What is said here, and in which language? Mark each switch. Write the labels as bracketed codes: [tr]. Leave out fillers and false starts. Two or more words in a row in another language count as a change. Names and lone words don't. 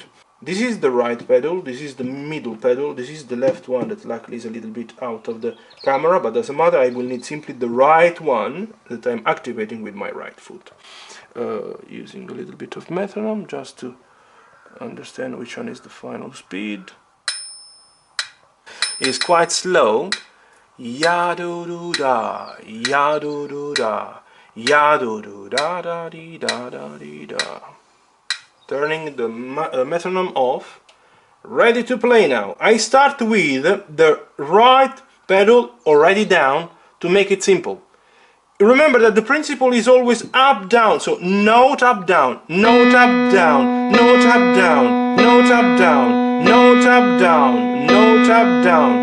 [en] This is the right pedal, this is the middle pedal, this is the left one that luckily is a little bit out of the camera, but doesn't matter. I will need simply the right one that I'm activating with my right foot. Using a little bit of metronome just to understand which one is the final speed. It's quite slow. Ya do do da, ya do do da, ya do do da da dee da da dee da. Turning the metronome off. Ready to play now. I start with the right pedal already down to make it simple. Remember that the principle is always up down, so note up down, note up down, note up down, note up down, note up down, note up down.